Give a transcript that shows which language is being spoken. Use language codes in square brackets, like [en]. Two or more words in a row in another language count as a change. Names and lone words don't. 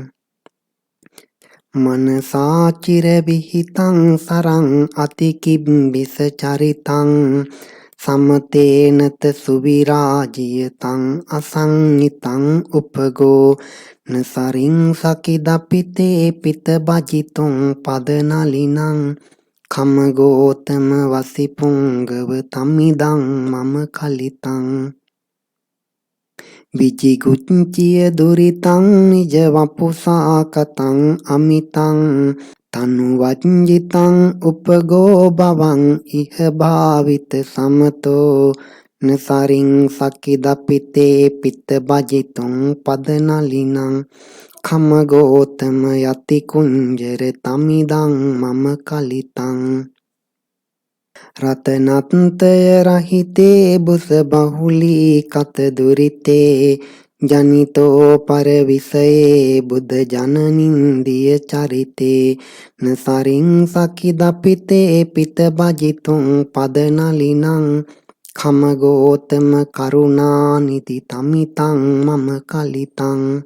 [pi] මනසාචිර විහිතං සරං අතිකිබ්බිස චරිතං සමතේනත සුවිරාජියතං අසංනිතං උපගෝ නසරින් සකිදපිතේ පිත භජිතුං පදනලිනං කමගෝතම වසිපුංගව තමිදං මම කලිතං විචිකුච්චිය දුරිතං නිජ වපුසා කතං අමිතං තනුවච්චිතං උපගෝ භවං ඉහ භාවිත සමතෝ නසරින් සකිදපිතේ පිත භජිතුං පදනලිනං කමගෝතම යති කුංජර තමිදං මම කලිතං රතනත්තය රහිතේ බුස බහුලී කත දුරිතේ ජනිතෝ පරවිසයේ බුද්ධ ජනනින්දිය චරිතේ නසරින් සකිදපිතේ පිත භජිතුං පදනලිනං කමගෝතම කරුණානිති තමිතං මම කලිතං